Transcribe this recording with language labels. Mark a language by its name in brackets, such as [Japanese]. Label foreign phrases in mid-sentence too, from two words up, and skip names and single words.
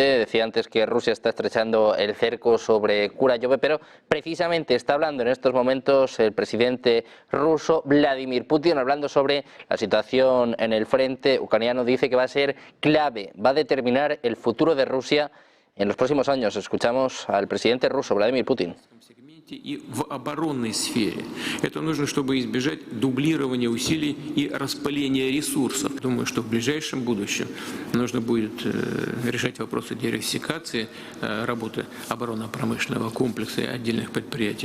[Spanish] Decía antes que Rusia está estrechando el cerco sobre Kurayove, pero precisamente está hablando en estos momentos el presidente ruso Vladimir Putin, hablando sobre la situación en el frente ucraniano. Dice que va a ser clave, va a determinar el futuro de Rusia en los próximos años. Escuchamos al presidente ruso Vladimir Putin. [Russian] И в оборонной сфере. Это нужно, чтобы избежать дублирования усилий и распыления ресурсов. Думаю, что в ближайшем будущем нужно будет решать вопросы диверсификации работы оборонно-промышленного комплекса и отдельных предприятий.